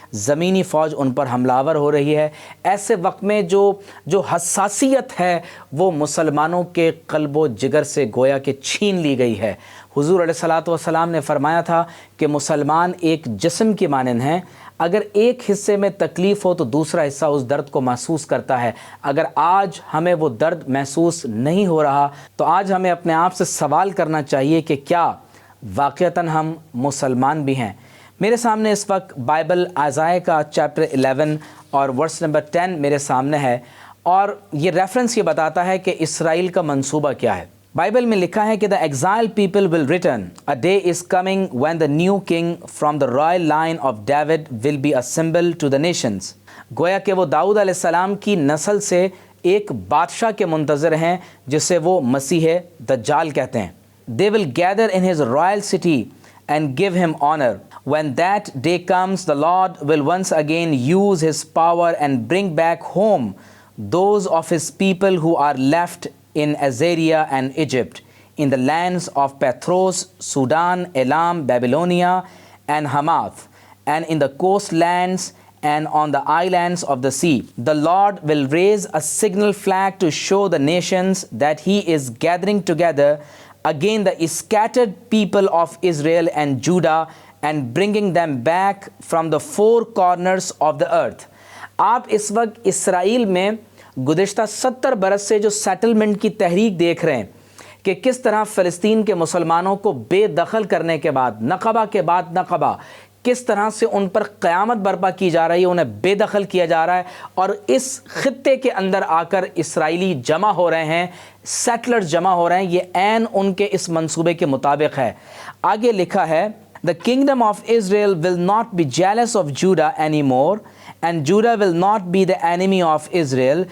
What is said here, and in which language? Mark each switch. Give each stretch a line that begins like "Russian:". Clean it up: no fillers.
Urdu: زمینی فوج ان پر حملہ آور ہو رہی ہے، ایسے وقت میں جو حساسیت ہے وہ مسلمانوں کے قلب و جگر سے گویا کہ چھین لی گئی ہے۔ حضور علیہ الصلاۃ والسلام نے فرمایا تھا کہ مسلمان ایک جسم کی مانند ہیں، اگر ایک حصے میں تکلیف ہو تو دوسرا حصہ اس درد کو محسوس کرتا ہے۔ اگر آج ہمیں وہ درد محسوس نہیں ہو رہا تو آج ہمیں اپنے آپ سے سوال کرنا چاہیے کہ کیا واقعتاً ہم مسلمان بھی ہیں؟ میرے سامنے اس وقت بائبل ائزایہ کا چیپٹر 11 اور ورس نمبر 10 میرے سامنے ہے، اور یہ ریفرنس یہ بتاتا ہے کہ اسرائیل کا منصوبہ کیا ہے۔ بائبل میں لکھا ہے کہ
English: the exiled people will return. A day is coming when the new king from the royal line of David will be a symbol to the nations.
Urdu: گویا کہ وہ داؤد علیہ السلام کی نسل سے ایک بادشاہ کے منتظر ہیں جسے وہ مسیح دجال کہتے ہیں۔
English: They will gather in his royal city and give him honor. When that day comes, the Lord will once again use his power and bring back home those of his people who are left in Assyria and Egypt, in the lands of Pathros, Sudan, Elam, Babylonia, and Hamath, and in the coastlands and on the islands of the sea. The Lord will raise a signal flag to show the nations that he is gathering together again the scattered people of Israel and Judah and bringing them back from the four corners of the earth.
Urdu: آپ اس وقت اسرائیل میں گزشتہ 70 برس سے جو settlement کی تحریک دیکھ رہے ہیں کہ کس طرح فلسطین کے مسلمانوں کو بے دخل کرنے کے بعد نقبہ کے بعد نقبہ کس طرح سے ان پر قیامت برپا کی جا رہی ہے، انہیں بے دخل کیا جا رہا ہے، اور اس خطے کے اندر آ کر اسرائیلی جمع ہو رہے ہیں، سیٹلرز جمع ہو رہے ہیں۔ یہ عین ان کے اس منصوبے کے مطابق ہے۔ آگے لکھا ہے
English: The kingdom of Israel will not be jealous of Judah anymore, and Judah will not be the enemy of Israel.